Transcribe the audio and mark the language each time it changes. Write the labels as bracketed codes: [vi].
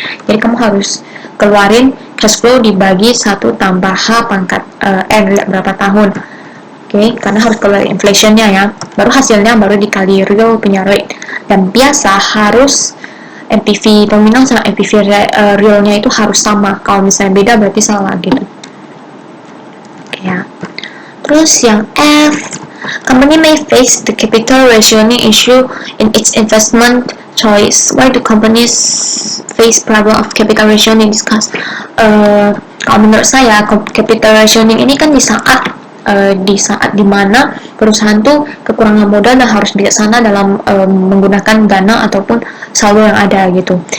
[id] Jadi kamu harus keluarin cash flow dibagi 1 tambah H pangkat N berapa tahun. Oke, karena harus keluar inflationnya ya, baru hasilnya baru dikali real punya rate. Dan biasa harus NPV nominal sama NPV realnya itu harus sama. Kalau misalnya beda berarti salah gitu. Oke ya. Terus yang F, [en] company may face the capital rationing issue in its investment choice. Why do companies face problem of capital rationing? Discuss. [id] Kalau menurut saya, capital rationing ini kan di saat dimana perusahaan tuh kekurangan modal dan harus bijaksana dalam menggunakan dana ataupun saldo yang ada gitu.